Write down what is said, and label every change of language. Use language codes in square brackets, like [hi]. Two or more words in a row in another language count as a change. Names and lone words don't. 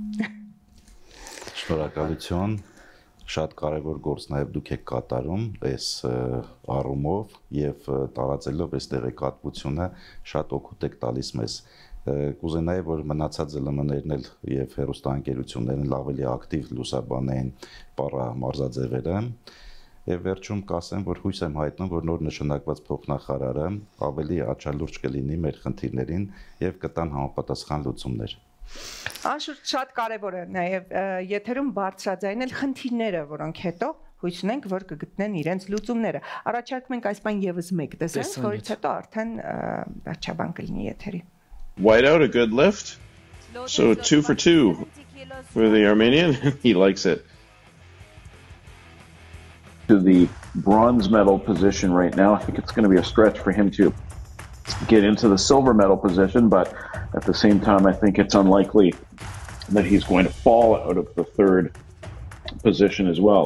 [hy] Շնորհակալություն, շատ կարևոր գործ նաև դուք եք կատարում այս առումով եւ տարածելով այս տեղեկատվությունը շատ օգուտ եք տալիս մեզ։ Կուզենայի, որ մնացած ԶԼՄ-ներն էլ եւ հեռուստաընկերություններն ավելի ակտիվ լուսաբանեն մարզաձևերը եւ վերջում կասեմ, որ հույս եմ հայտնում, որ նոր նշանակված փոխնախարարը ավելի աչալուրջ կլինի մեր խնդիրներին եւ կտան համապատասխան լուծումներ։ Անշուշտ շատ կարևոր է նաև եթերում բարձրաձայնել խնդիրները, որոնք հետո հույս ունենք, որ կգտնեն իրենց լուծումները։ Առաջարկում ենք այս բան եւս մեկ տեսնել, որից հետո արդեն վերջաբան կլինի եթերի։ [en] White out a good lift. So 2 for 2 for the Armenian. He likes it. To the bronze medal position right now. I think it's going to be a stretch for him to get into the silver medal position, but at the same time, I think it's unlikely that he's going to fall out of the third position as well.